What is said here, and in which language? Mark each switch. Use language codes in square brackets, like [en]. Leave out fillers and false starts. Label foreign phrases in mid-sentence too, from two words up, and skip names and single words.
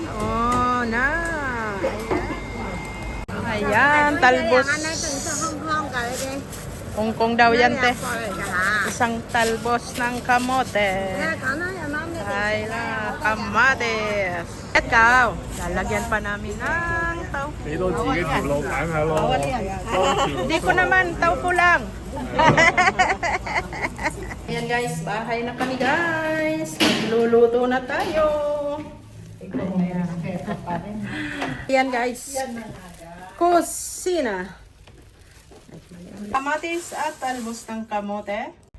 [tl] Oh, na. Ayan, talbos. Hongkong daw yan, te. Isang talbos ng kamote. Ay la, kamates. Ikaw, lalagyan pa namin ng taupo. [yue] 俾多自己條路揀下咯。多條 [tl] Hindi ko naman, taupo lang. Ayan guys, bahay na kami guys. Magluluto na tayo. Ayan guys. Kusina. Kamatis at talbos ng kamote.